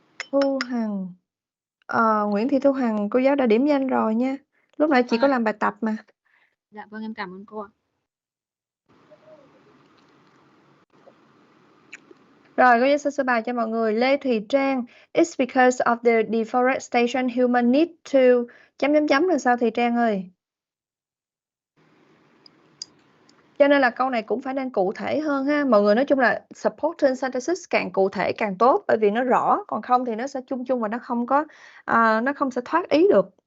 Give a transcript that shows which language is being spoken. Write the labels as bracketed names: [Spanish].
[Vietnamese] Thu Hằng. Nguyễn Thị Thu Hằng cô giáo đã điểm danh rồi nha. Lúc nãy chị có làm bài tập mà. Dạ vâng, em cảm ơn cô ạ. Rồi, cô giáo sẽ sơ bài cho mọi người. Lê Thùy Trang. [English] It's because of the deforestation human need to... [Vietnamese] chấm là sao Thùy Trang ơi? Cho nên là câu này cũng phải nên cụ thể hơn ha. Mọi người nói chung là supporting sentences càng cụ thể càng tốt. Bởi vì nó rõ. Còn không thì nó sẽ chung chung và nó không có... nó không sẽ thoát ý được.